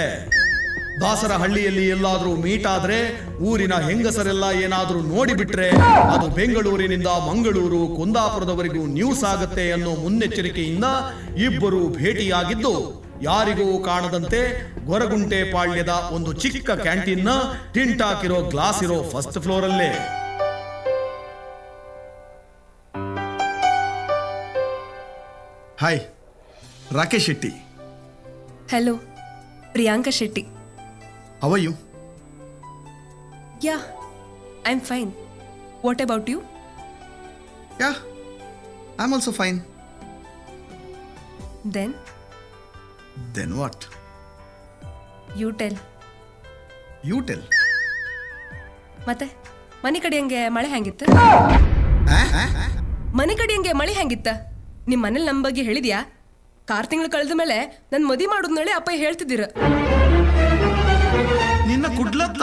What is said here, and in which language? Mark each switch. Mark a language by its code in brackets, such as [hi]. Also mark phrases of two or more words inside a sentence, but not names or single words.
[kn] ದಾಸರಹಳ್ಳಿಯಲ್ಲಿ ಎಲ್ಲಾದ್ರೂ ಮೀಟ್ ಆದ್ರೆ ಊರಿನ ಹೆಂಗಸರೆಲ್ಲ ಏನಾದ್ರೂ ನೋಡಿಬಿಟ್ರೆ ಅದು ಬೆಂಗಳೂರಿನಿಂದ ಮಂಗಳೂರು ಕುಂದಾಪುರದವರೆಗೂ ನ್ಯೂಸ್ ಆಗುತ್ತೆ ಅನ್ನೋ ಮುನ್ನೆಚ್ಚರಿಕೆಯಿಂದ ಇಬ್ಬರು ಭೇಟಿಯಾಗಿದ್ದು ಯಾರಿಗೂ ಕಾಣದಂತೆ ಗೊರಗುಂಟೆ ಪಾಳ್ಯದ ಒಂದು ಚಿಕ್ಕ ಕ್ಯಾಂಟೀನ್ನ ಟಿಂಟ್ ಹಾಕಿರೋ ಗ್ಲಾಸ್ ಇರೋ [en] first floor [kn] ಅಲ್ಲೇ. [en] ಹಾಯ್, ರಾಕೇಶ್ ಶೆಟ್ಟಿ. ಹಲೋ, ಪ್ರಿಯಾಂಕಾ ಶೆಟ್ಟಿ. How are you? Yeah, I'm fine. What about you? Yeah, I'm also fine. Then what? You tell. You tell. [kn] ಮತ್ತೆ ಮನೆ ಕಡೆ ಹಂಗೆ ಮಳೆ ಹೆಂಗಿತ್ತ? ಮನೆ ಕಡೆ ಹಂಗೆ ಮಳೆ ಹೆಂಗಿತ್ತ? ನಿಮ್ಮ ಮನೇಲಿ ನಮ್ಮ ಬಗ್ಗೆ ಹೇಳಿದ್ಯಾ? 6 ತಿಂಗಳು ಕಳೆದ ಮೇಲೆ ನನ್ನ ಮದುವೆ ಮಾಡೋದ್ನಳೆ ಅಪ್ಪ ಹೇಳ್ತಿದ್ದೀರ. [tcy] ನಿನ್ನ ಕುಡ್ಲತ್ತ